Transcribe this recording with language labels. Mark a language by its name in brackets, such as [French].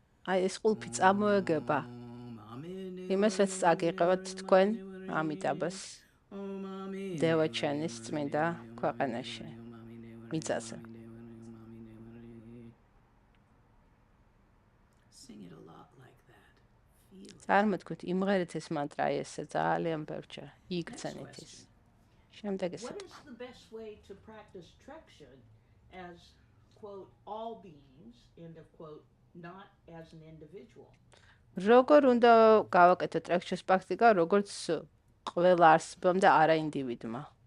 [Georgian] აი ეს ყულფი წამოეგება იმას, რაც წაგიყევათ თქვენ ამიტაბას დევა ჩენის წმინდა ქვეყანაში, მიწაზე. [English] Sing it a lot like that. Feel it. [Georgian] წარმოთქვით, იმღერით ეს მანტრა ესე ძალიან ბევრჯერ იგრძენით ის. შემდეგი [English] What [Georgian] სიტყვა. [English] is the best way to practice traction as, quote, all beings, end of quote, not as an individual? [Georgian] როგორ უნდა გავაკეთოთ ტრექჩის პრაქტიკა, როგორც ყველა არსებამ და არა ინდივიდმა.